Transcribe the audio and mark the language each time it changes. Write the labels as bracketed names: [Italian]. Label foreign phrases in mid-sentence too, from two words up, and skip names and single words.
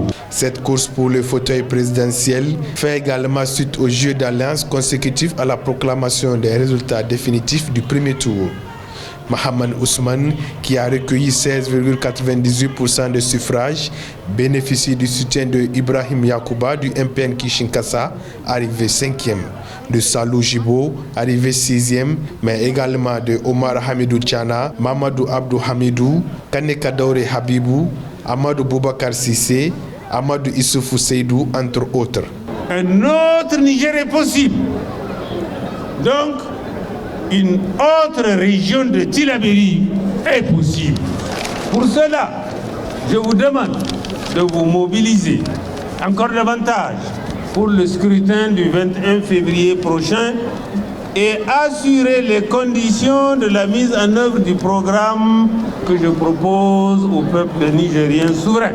[French] Cette course pour le fauteuil présidentiel fait également suite aux jeux d'alliance consécutifs à la proclamation des résultats définitifs du premier tour. Mahaman Ousmane, qui a recueilli 16,98% de suffrages, bénéficie du soutien de Ibrahim Yakouba du MPN Kishinkasa, arrivé 5e, de Salou Jibo, arrivé 6e, mais également de Omar Hamidou Tchana, Mamadou Abdou Hamidou, Kaneka Daure Habibou, Amadou Boubacar Sissé, Amadou Issoufou Seydou, entre autres. Un autre Niger est possible. Donc, une autre région de Tillabéri est possible. Pour cela, je vous demande de vous mobiliser encore davantage pour le scrutin du 21 février prochain et assurer les conditions de la mise en œuvre du programme que je propose au peuple nigérien souverain.